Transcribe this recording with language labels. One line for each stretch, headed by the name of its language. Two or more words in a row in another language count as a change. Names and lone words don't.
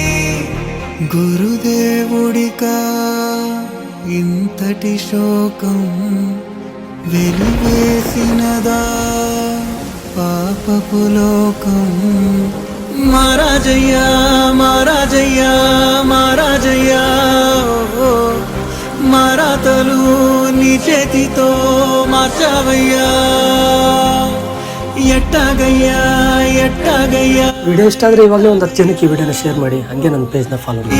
Telugu: గురుదేవుడికా ఇంతటి శోకం వెలివేసినదా పాపపు లోకం. మహారాజయ్యా మహారాజయ్యా మహారాజయ్యా, మారాతలు నీ చేతితో మార్చావయ్యా. ఎట్టాగయ్యా ఎట్టాగయ్యా.
Kannada: ವಿಡಿಯೋ ಇಷ್ಟ ಆದರೆ ಇವಾಗಲೇ ಒಂದು 10 ಜನಕ್ಕೆ ಈ ವಿಡಿಯೋನ ಶೇರ್ ಮಾಡಿ, ಹಾಗೆ ನನ್ನ ಪೇಜ್ನ ಫಾಲೋ ಮಾಡಿ.